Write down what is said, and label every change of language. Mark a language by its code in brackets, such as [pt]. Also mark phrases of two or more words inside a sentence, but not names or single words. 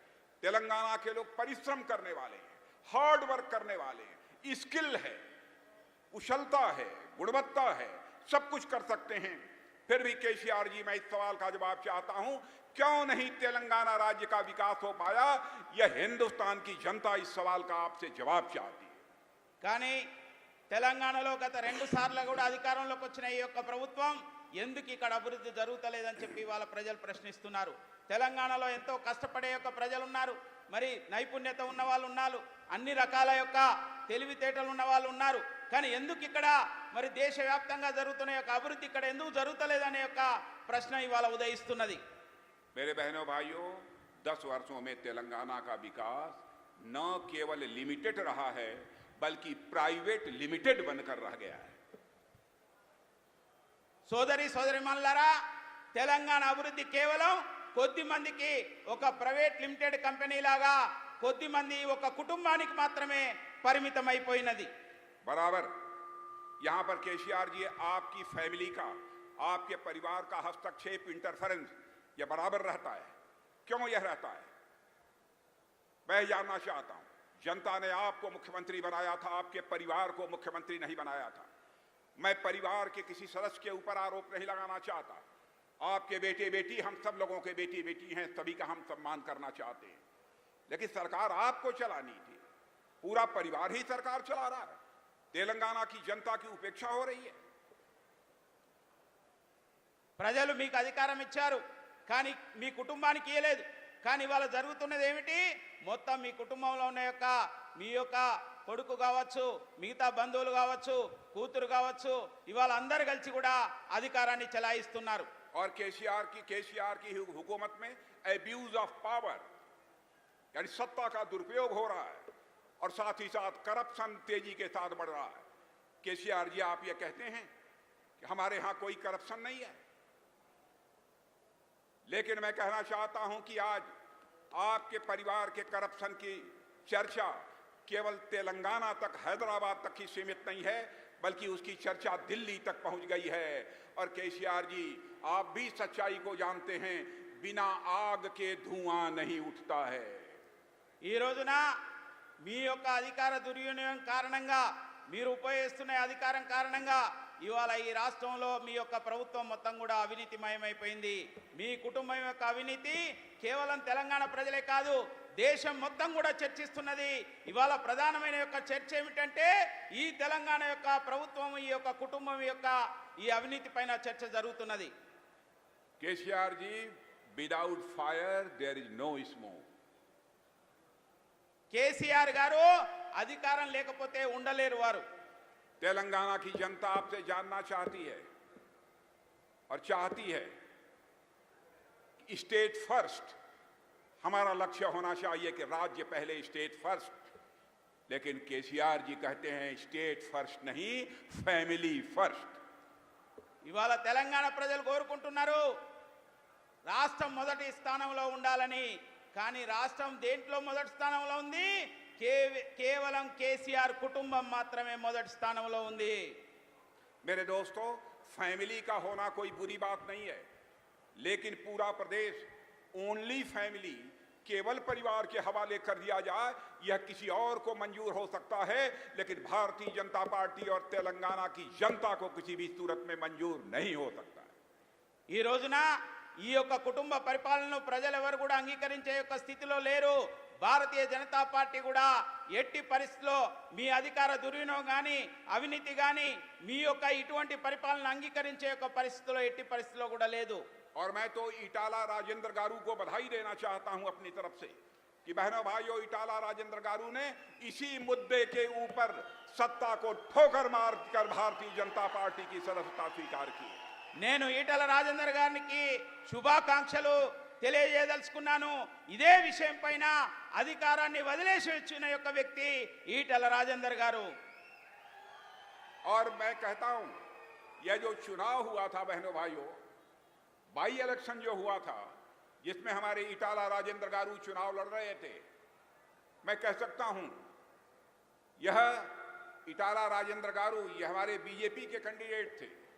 [hi] तेलंगाना के लोग परिश्रम करने वाले हैं, [en] hard work [hi] करने वाले हैं, स्किल है, कुशलता है, गुणवत्ता है, सब कुछ कर सकते हैं। फिर भी केसीआर जी, मैं इस सवाल का जवाब चाहता हूं, क्यों नहीं तेलंगाना राज्य का विकास हो पाया? यह हिंदुस्तान की जनता इस सवाल का आपसे जवाब चाहती है। [te] కానీ తెలంగాణలో గత 2 సార్లు కూడా అధికారంలోకి వచ్చిన ఈ యొక్క ప్రభుత్వం ఎందుకు ఇక్కడ అభివృద్ధి జరుగుతలేదని చెప్పి వాళ్ళ ప్రజలు ప్రశ్నిస్తున్నారు। తెలంగాణలో ఎంతో కష్టపడే యొక్క ప్రజలు ఉన్నారు, మరి నైపుణ్యత ఉన్న వాళ్ళు ఉన్నారు, అన్ని రకాల యొక్క తెలివితేటలు ఉన్న వాళ్ళు ఉన్నారు। కానీ ఎందుకు ఇక్కడ మరి దేశవ్యాప్తంగా జరుగుతున్న యొక్క అభివృద్ధి ఇక్కడ ఎందుకు జరుగుతలేదనే యొక్క ప్రశ్న ఇవాళ ఉదయిస్తున్నది। [hi] मेरे बहनों भाइयों, 10 वर्षों में तेलंगाना का विकास न केवल लिमिटेड रहा है, बल्कि [en] private limited [hi] बनकर रह गया है। [te] సోదరిమణులారా, తెలంగాణ అభివృద్ధి కేవలం కొద్ది మందికి, ఒక [en] private limited company [te] లాగా కొద్ది మంది, ఒక కుటుంబానికి మాత్రమే పరిమితమైపోయినది। [hi] बराबर यहां पर केसीआर जी, आपकी फैमिली का, आपके परिवार का हस्तक्षेप, इंटरफेरेंस, यह बराबर रहता है। क्यों यह रहता है? मैं जानना चाहता हूं, जनता ने आपको मुख्यमंत्री बनाया था, आपके परिवार को मुख्यमंत्री नहीं बनाया था। मैं परिवार के किसी सदस्य के ऊपर आरोप नहीं लगाना चाहता। आपके बेटे बेटी, हम सब लोगों के बेटी बेटी हैं, सभी का हम सम्मान करना चाहते हैं। लेकिन सरकार आपको चलानी थी, पूरा परिवार ही सरकार चला रहा है। तेलंगाना की जनता की उपेक्षा हो रही है। [te] ప్రజలు మీకు అధికారం ఇచ్చారు, కానీ మీ కుటుంబానికి ఇవ్వలేదు. కానీ ఇవాళ జరుగుతున్నది ఏమిటి? మొత్తం మీ కుటుంబంలో ఉన్న మీ యొక్క కొడుకు కావచ్చు, మిగతా బంధువులు కావచ్చు, కూతురు కావచ్చు, ఇవాళ అందరు కలిసి కూడా అధికారాన్ని చెలాయిస్తున్నారు. [hi] और केसीआर की हुकूमत में [en] abuse of power, [hi] यानी सत्ता का दुरुपयोग हो रहा है और साथ ही साथ करप्शन तेजी के साथ बढ़ रहा है। केसीआर जी, आप ये कहते हैं कि हमारे यहां कोई करप्शन नहीं है, लेकिन मैं कहना चाहता हूं कि आज आपके परिवार के करप्शन की चर्चा केवल तेलंगाना तक, हैदराबाद तक ही सीमित नहीं है, बल्कि उसकी चर्चा दिल्ली तक पहुंच गई है। और केसीआर जी, आप भी सच्चाई को जानते हैं, बिना आग के धुआं नहीं उठता है। [te] ఈ రోజున మీ యొక్క అధికార దుర్వినియోగం కారణంగా, మీరు ఉపయోగిస్తున్న అధికారం కారణంగా ఇవాళ ఈ రాష్ట్రంలో మీ యొక్క ప్రభుత్వం మొత్తం కూడా అవినీతిమయమైపోయింది. మీ కుటుంబం యొక్క అవినీతి కేవలం తెలంగాణ ప్రజలే కాదు, దేశం మొత్తం కూడా చర్చిస్తున్నది. ఇవాళ ప్రధానమైన యొక్క చర్చ ఏమిటంటే ఈ తెలంగాణ యొక్క ప్రభుత్వం, ఈ యొక్క కుటుంబం యొక్క ఈ అవినీతి పైన చర్చ జరుగుతున్నది. [hi] केसीआर जी, [en] Without fire there is no smoke. [te] కేసీఆర్ గారు అధికారం లేకపోతే ఉండలేరు వారు. [hi] तेलंगाना की जनता आपसे जानना चाहती है और चाहती है कि [en] state first [hi] हमारा लक्ष्य होना चाहिए, कि राज्य पहले, [en] state first. [hi] लेकिन केसीआर जी कहते हैं [en] state first [hi] नहीं, [en] family first. [te] ఇవాళ తెలంగాణ ప్రజలు కోరుకుంటున్నారు రాష్ట్రం మొదటి స్థానంలో ఉండాలని. కానీ రాష్ట్రం దేంట్లో మొదటి స్థానంలో ఉంది? కేవలం కేసీఆర్ కుటుంబం మాత్రమే మొదటి స్థానంలో ఉంది. [hi] मेरे दोस्तों, फैमिली का होना कोई बुरी बात नहीं है, लेकिन पूरा प्रदेश [en] only family, [hi] केवल परिवार के हवाले कर दिया जाए, यह किसी और को मंजूर हो सकता है, लेकिन भारतीय जनता पार्टी और तेलंगाना की जनता को किसी भी सूरत में मंजूर नहीं हो सकता। [te] ఈ రోజున ఈ యొక్క కుటుంబ పరిపాలనను ప్రజలెవరు కూడా అంగీకరించే యొక్క స్థితిలో లేరు. భారతీయ జనతా పార్టీ కూడా ఎట్టి పరిస్థితిలో మీ అధికార దుర్వినియోగం కానీ, అవినీతి కానీ, మీ యొక్క ఇటువంటి పరిపాలన అంగీకరించే యొక్క పరిస్థితిలో ఎట్టి పరిస్థితిలో కూడా లేదు. [hi] और मैं तो इटाला राजेंद्र गारू को बधाई देना चाहता हूं अपनी तरफ से कि बहनों भाइयों, इटाला राजेंद्र गारू ने इसी मुद्दे के ऊपर सत्ता को ठोकर मारकर भारतीय जनता पार्टी की सदस्यता स्वीकार की। [te] నేను ఈటల రాజేందర్ గారికి శుభాకాంక్షలు తెలియజేయదలుచుకున్నాను. ఇదే విషయం పైన అధికారాన్ని వదిలేసి వచ్చిన యొక్క వ్యక్తి ఈటల రాజేందర్ గారు. [hi] और मैं कहता हूं, यह जो चुनाव हुआ था बहनों भाइयों, [en] by election [hi] जो हुआ था, जिसमें हमारे इटाला राजेंद्र गारू चुनाव लड़ रहे थे, मैं कह सकता हूं यह इटाला राजेंद्र गारू, यह हमारे बीजेपी के कैंडिडेट थे